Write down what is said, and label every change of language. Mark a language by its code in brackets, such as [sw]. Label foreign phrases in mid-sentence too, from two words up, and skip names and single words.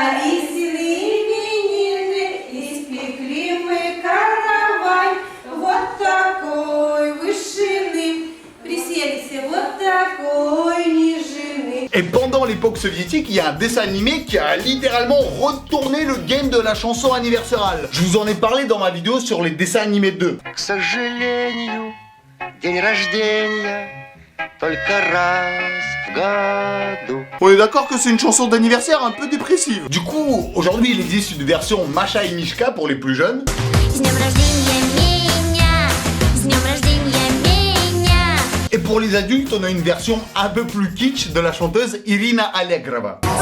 [fr] Et pendant l'époque soviétique, il y a un dessin animé qui a littéralement retourné le game de la chanson anniversariale. Je vous en ai parlé dans ma vidéo sur les dessins animés 2. [ru] К сожалению, день рождения только раз в году. [fr] On est d'accord que c'est une chanson d'anniversaire un peu dépressive. Du coup, aujourd'hui, il existe une version Masha et Mishka pour les plus jeunes. Et pour les adultes, on a une version un peu plus kitsch de la chanteuse Irina Allegro.